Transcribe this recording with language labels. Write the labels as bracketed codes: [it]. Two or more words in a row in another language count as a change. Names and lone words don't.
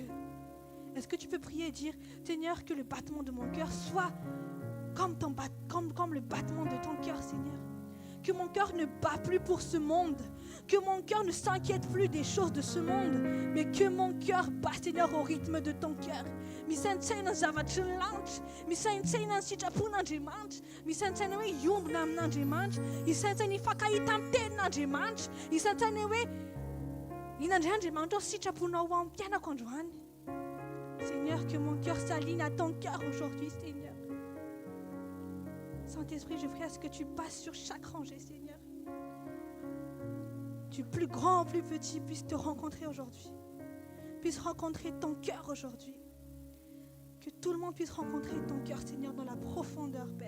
[fr] Est-ce que tu peux prier et dire, Seigneur, que le battement de mon cœur soit comme le battement de ton cœur, Seigneur. Que mon cœur ne bat plus pour ce monde. Que mon cœur ne s'inquiète plus des choses de ce monde. Mais que mon cœur bat, Seigneur, au rythme de ton cœur. [mg] Misentsena zavatra lanitra, misentsena sitrapon'Andriamanitra, misentsena hoe iombona amin'Andriamanitra, misentsena ifakahita amin'ny tenin'Andriamanitra, misentsena hoe inandray Andriamanitra ao sitraponao amin'ny mpianako androany. [fr] Seigneur, que mon cœur s'aligne à ton cœur aujourd'hui, Seigneur. Saint-Esprit, je prie à ce que tu passes sur chaque rangée, Seigneur. Du plus grand au plus petit puisse te rencontrer aujourd'hui. Puisse rencontrer ton cœur aujourd'hui. Que tout le monde puisse rencontrer ton cœur, Seigneur, dans la profondeur, Père.